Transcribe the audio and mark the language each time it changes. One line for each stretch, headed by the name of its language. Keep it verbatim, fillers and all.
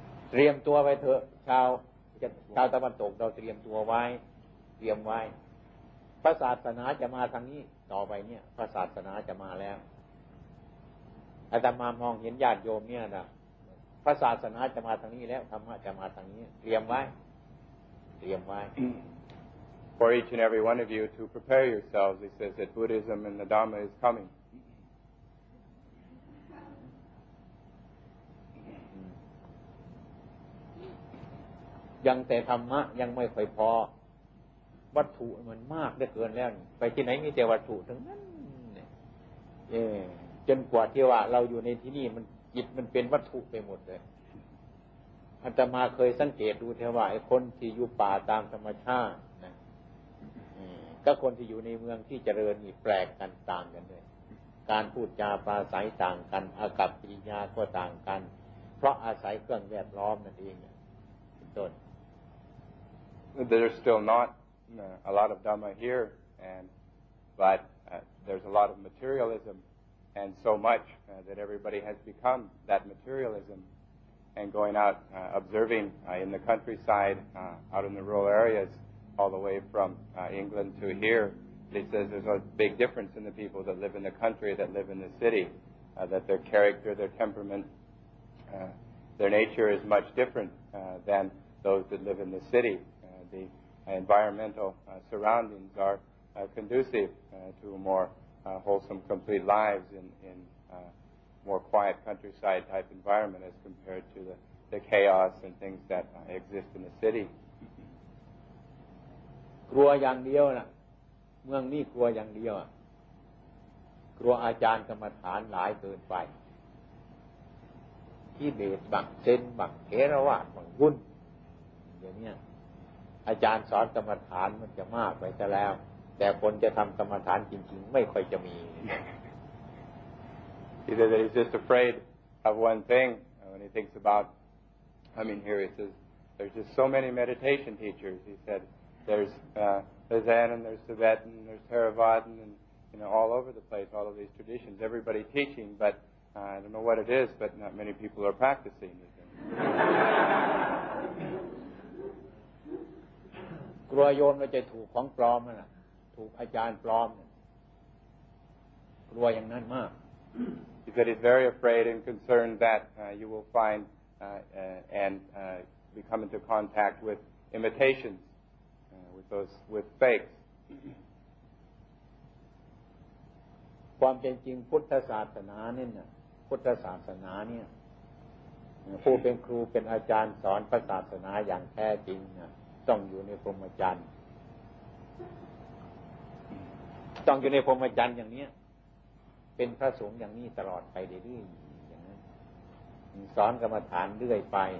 Thai: เตรียมตัวไว้เถอะชาวชาวตะวันตกเราเตรียมตัวไว้เตรียมไว้พระศาสนาจะมาทางนี้ต่อไปเนี่ยพระศาสนาจะมาแล้วอาตมามองเห็นญาติโยมเนี่ยนะพระศาสนาจะมาทางนี้แล้วธรรมะจะมาทางนี้เตรียมไว้เตรียมไว้
English: For each and every one of you to prepare yourselves, he says that Buddhism and the Dhamma is coming.
Thai: ยังแต่ธรรมะยังไม่ค่อยพอวัตถุมันมากเหลือเกินแล้วไปที่ไหนมีแต่วัตถุทั้งนั้นเออจนกว่าที่ว่าเราอยู่ในที่นี่มันจิตมันเป็นวัตถุไปหมดเลยอาตมาเคยสังเกตดูเท่าว่าไอ้คนที่อยู่ป่าตามธรรมชาตินะ ก็คนที่อยู่ในเมืองที่เจริญนี่แปลกกันต่างกันเลยการพูดจาปราศัยต่างกันอากัปกิริยาก็ต่างกันเพราะอาศัยเครื่องแวดล้อมนั่นเองเป็นต้น
English: There's still not uh, a lot of Dhamma here, and, but uh, there's a lot of materialism, and so much uh, that everybody has become that materialism. And going out, uh, observing uh, in the countryside, uh, out in the rural areas, all the way from uh, England to here, he says there's a big difference in the people that live in the country, that live in the city, uh, that their character, their temperament, uh, their nature is much different uh, than those that live in the city. The environmental uh, surroundings are uh, conducive uh, to more uh, wholesome, complete lives in, in uh, more quiet countryside type environment as compared to the, the chaos and things that uh, exist in the city.
Thai: กลัวอย่างเดียวนะเมืองนี้กลัวอย่างเดียวกลัวอาจารย์กรรมฐานหลายเกินไปที่เบสบักเซนบักเทรวาสบักวุ่น ดี๋ยวนี้อาจารย์สอนกรรมฐานมันจะมากไปซะแล้วแต่คนจะทำกรรมฐานจริงๆไม่ค่อยจะมี
English: He said that he's just afraid of one thing when he thinks about, I mean, here he says, there's just so many meditation teachers. He said, there's uh, there's Zen and there's Tibetan, there's Theravada, and, you know, all over the place, all of these traditions, everybody teaching, but uh, I don't know what it is, but not many people are practicing these things.
Thai: กลัวโยมว่าจะถูกของปลอมน่ะถูกอาจารย์ปลอมน่ะกลัวอย่างนั้นมาก
English: He said he's very afraid and concerned that uh, you will find uh, uh, and uh, become into contact with imitations, uh, with those with fakes.
Thai: ความเป็นจริงพุทธศาสนาเนี่ยนะพุทธศาสนาเนี่ยผู้เป็นครูเป็นอาจารย์สอนพระศาสนาอย่างแท้จริงนะต้องอยู่ในพรหมจรรย์ต้องอยู่ในพรหมจรรย์อย่างนี้เป็นพระสงฆ์อย่างนี้ตลอดไปเรื่อยๆอย่างนั้นสอนกรรมฐานเรื่อยไป